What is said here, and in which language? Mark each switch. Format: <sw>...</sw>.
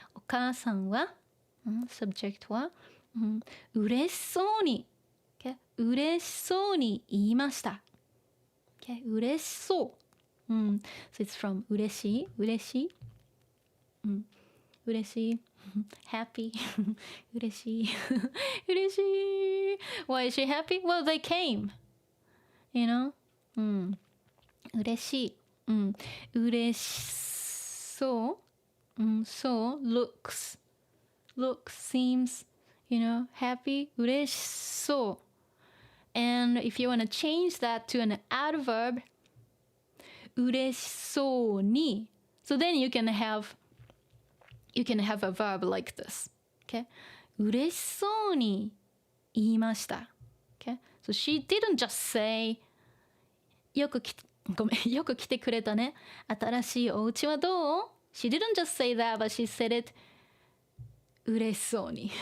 <ja>お母さんは、subject は、嬉しそうに、okay? 嬉しそうに言いました。 Okay? 嬉しそう。</ja> <en>So it's from 嬉しい、嬉しい。</en> <ja>嬉しい。Happy. 嬉しい。嬉しい。</ja> <en>Why is she happy? Well, they came.</en> <ja>嬉しい。嬉しそう。そう。</ja> <en>looks, seems, happy.</en> <ja>嬉しそう。</ja> <en>And if you want to change that to an adverb, 嬉しそうに. So then you can have a verb like this. Okay?</en> <ja>嬉しそうに言いました。</ja> <en>Okay? So she didn't just say,</en> <ja>よく来てくれたね。新しいお家はどう？</ja> <en>She didn't just say that, but she said it</en> <ja>嬉しそうに。</ja>